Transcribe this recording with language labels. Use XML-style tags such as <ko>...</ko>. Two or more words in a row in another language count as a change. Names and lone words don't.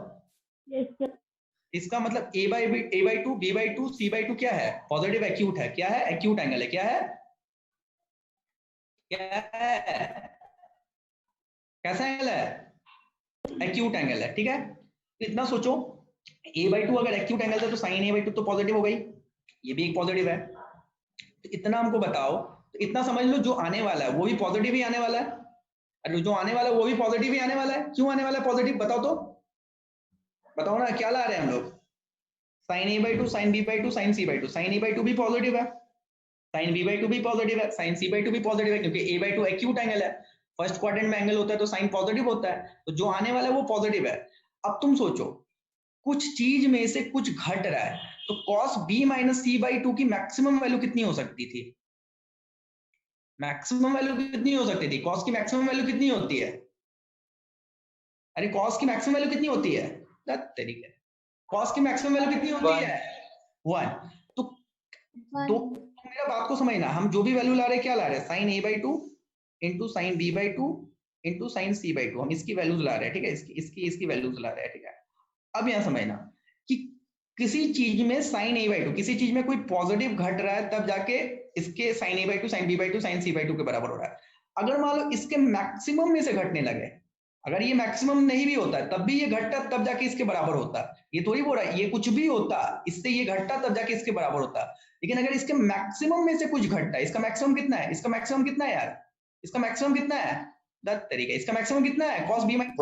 <hi>इसका मतलब a/2 b/2 c/2 क्या है,</hi> <en>positive acute</en> <hi>है, क्या है,</hi> <en>acute angle</en> <hi>है, क्या है, क्या है, कैसा एंगल है,</hi> <en>acute angle</en> <hi>है, ठीक है। इतना सोचो, a/2 अगर</hi> <en>acute angle</en> <hi>था तो sin a/2 तो पॉजिटिव हो गई, ये भी एक पॉजिटिव है, तो इतना हमको बताओ, तो इतना समझ लो जो आने वाला है वो भी पॉजिटिव ही आने वाला है, अरे जो आने वाला है वो भी पॉजिटिव ही आने वाला है, क्यों आने वाला है पॉजिटिव, बताओ तो, बताओ ना, क्या ला रहे हैं हम लोग, sin a/2 sin b/2 sin c/2, sin a/2 भी पॉजिटिव है, sin b/2 भी पॉजिटिव है, sin c/2 भी पॉजिटिव है, क्योंकि a/2</hi> <en>acute angle</en> <hi>है,</hi> <en>first quadrant</en> <hi>में एंगल होता है तो साइन पॉजिटिव होता है, तो जो आने वाला है वो पॉजिटिव है। अब तुम सोचो कुछ चीज में से कुछ घट रहा है, तो cos b - c/2 की</hi> <en>maximum value</en> <hi>कितनी हो सकती थी,</hi> <en>maximum value</en> <hi>कितनी हो सकती थी, cos की</hi> <en>maximum value</en> <hi>कितनी होती है, अरे cos की</hi> <en>maximum value</en> <hi>कितनी होती है, तरीके कॉस की</hi> <en>maximum value</en> <hi>कितनी होती है 1। तो मेरा बात को समझना, हम जो भी वैल्यू ला रहे हैं क्या ला रहे हैं,</hi> <en>sine a by 2 into sine b by 2 into sine c by 2,</en> <hi>हम इसकी वैल्यूज ला रहे हैं, ठीक है, इसकी वैल्यूज ला रहे हैं, ठीक है। अब यहाँ समझना कि किसी चीज में</hi> <en>sine a by 2,</en> <hi>किसी चीज में कोई पॉजिटिव घट रहा है तब जाके इसके</hi> <en>sine a by 2 sine b by 2 sine c by 2</en> <hi>के बराबर हो रहा है। अगर मान लो इसके मैक्सिमम में से घटने लगे, अगर ये मैक्सिमम नहीं भी होता है तब भी ये घटता तब जाके इसके बराबर होता, ये थोड़ी बोल रहा है ये कुछ भी होता इससे ये घटता तब जाके इसके बराबर होता। लेकिन अगर इसके मैक्सिमम में से कुछ घटता है, इसका मैक्सिमम कितना है, इसका मैक्सिमम कितना है यार, इसका मैक्सिमम कितना है, दस तरीका, इसका मैक्सिमम कितना है</hi> <en>cos b minus</en>